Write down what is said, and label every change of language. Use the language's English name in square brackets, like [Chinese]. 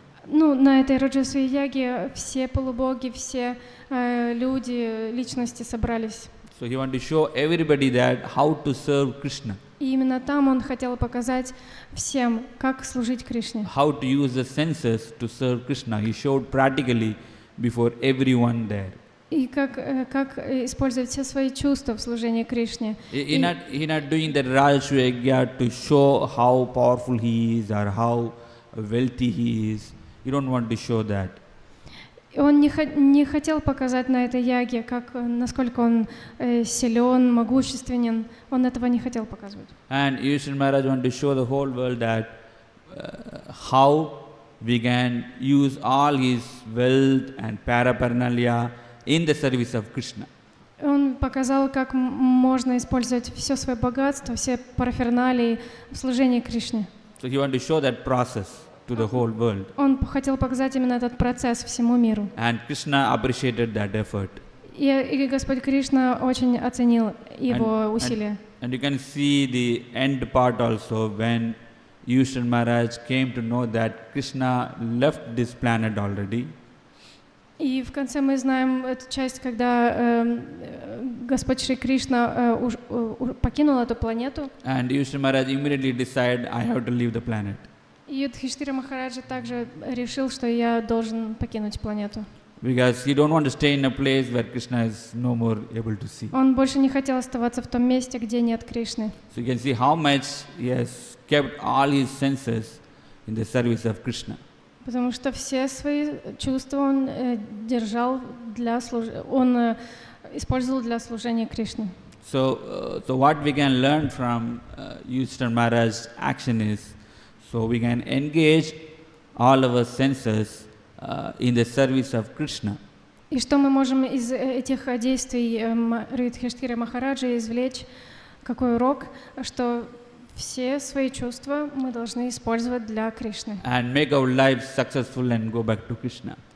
[Russian] Ну, на этой Раджасуя Ягье все полубоги, все люди, личности собрались. [English] So he wanted to show everybody that how to serve Krishna. [Russian] И именно там он хотел показать всем, как служить Кришне. [English] How to use the senses to serve Krishna. He showed practically before everyone there. [Russian] И как использовать все свои чувства в служении Кришне. [English] He not doing the Rajasuya Yajna to show how powerful he is or how wealthy he is. You don't want to show that. [Russian] Он не хотел показать на этой яге, насколько он силен, могущественен. Он этого не хотел показывать. [English] And Yudhishthira Maharaj wanted to show the whole world that how we can use all his wealth and paraphernalia in the service of Krishna. [Russian] Он показал, как можно использовать все свое богатство, все параферналии в служении Кришне. [English] So he wanted to show that process to the whole world. [Russian] Он хотел показать именно этот процесс всему миру. [English] And Krishna appreciated that effort. [Russian] И Господь Кришна очень оценил его усилия. [English] And you can see the end part also when Yudhishthira Maharaj came to know that Krishna left this planet already. [Russian] И в конце мы знаем эту часть, когда Господь Шри Кришна покинул эту планету. [English] And Yudhishthira Maharaj immediately decided, I have to leave the planet. [Russian] И Юдхиштхира Махараджа также решил, что я должен покинуть планету. [English] Because he don't want to stay in a place where Krishna is no more able to see. [Russian] Он больше не хотел оставаться в том месте, где нет Кришны. [English] So you can see how much he has kept all his senses in the service of Krishna. [Russian] Потому что все свои чувства он держал он использовал для служения Кришне. [English] So what we can learn from Yudhishthira Maharaj's action is, so we can engage all our senses in the service of Krishna. [Russian] И что мы можем из этих действий Юдхиштхира Махараджа извлечь? Какой урок? Что все свои чувства мы должны использовать для Кришны. [English] And make our life successful and go back to Krishna.